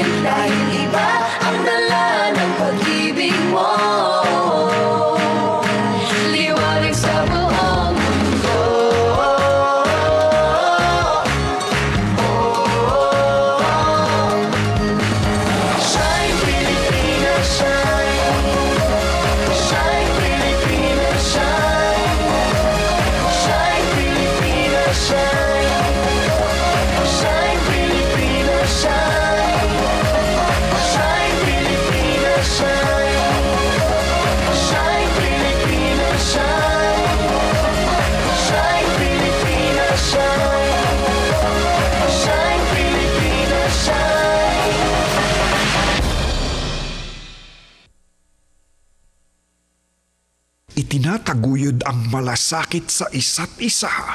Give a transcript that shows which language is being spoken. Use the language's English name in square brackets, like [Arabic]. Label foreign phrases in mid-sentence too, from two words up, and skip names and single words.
[Filipino] Dahil iba ang dala ng pag-ibig mo. Liwanag sa buong mundo. [English] Shine Pilipinas, shine. Shine Pilipinas, shine. Shine Pilipinas, shine. Shine Pilipinas, shine. Shine Pilipinas, shine. Shine Pilipinas, shine. Shine Pilipinas, shine. Shine Pilipinas, shine. [Filipino] Itinataguyod ang malasakit sa isa't isa.